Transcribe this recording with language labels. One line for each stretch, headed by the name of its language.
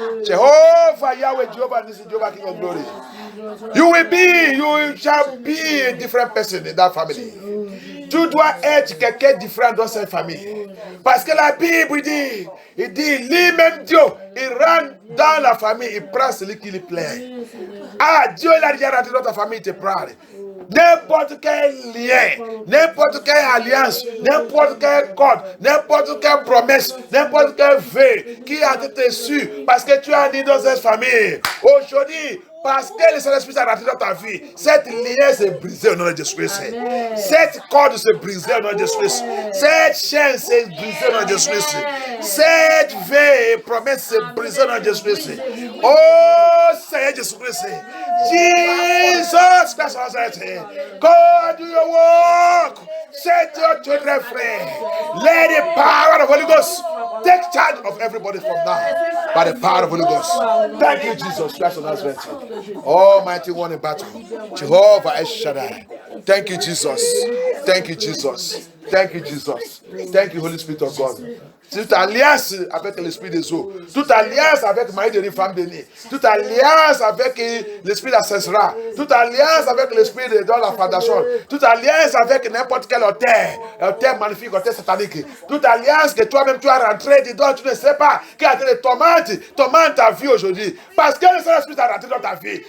English: Jehovah, Yahweh, Jehovah, this is Jehovah, King of Glory. You shall be a different person in that family.
French: Tu dois être quelqu'un différent dans cette famille. Parce que la Bible dit, lui-même Dieu, il rend Dans la famille, il prend celui qui lui plaît. Ah, Dieu l'a déjà rentré dans ta famille, il te prend. N'importe quel lien, n'importe quelle alliance, n'importe quel code, n'importe quelle promesse, n'importe quel vœu qui a été su parce que tu as dit dans cette famille. Aujourd'hui, parce que le Saint-Esprit s'est rentré dans ta vie, cette lien s'est brisée au nom de Jésus-Christ. Cette corde s'est brisée au nom de Jésus-Christ. Cette chaîne s'est brisée au nom de Jésus-Christ. Cette vœu et promesse s'est brisée au nom de Jésus-Christ. Oh Seigneur Jésus-Christ.
English: Jesus Christ of Nazareth. God, do your work. Set your children free. Let the power of the Holy Ghost take charge of everybody from now. By the power of the Holy Ghost. Thank you, Jesus Christ of Nazareth. Almighty one in battle. Jehovah El Shaddai. Thank you, Jesus. Thank you, Jesus. Thank you, Jesus. Thank you, Holy Spirit of God.
French: Toute alliance avec l'esprit des eaux, toute alliance avec Marie de femme bénie, toute alliance avec l'esprit d'Assessera, toute alliance avec l'esprit de dans la fondation, toute alliance avec n'importe quel auteur magnifique, auteur satanique, toute alliance que toi-même tu as rentré dedans, tu ne sais pas, qui a été tourmente ta vie aujourd'hui, parce que le Saint-Esprit t'a rentré dans ta vie.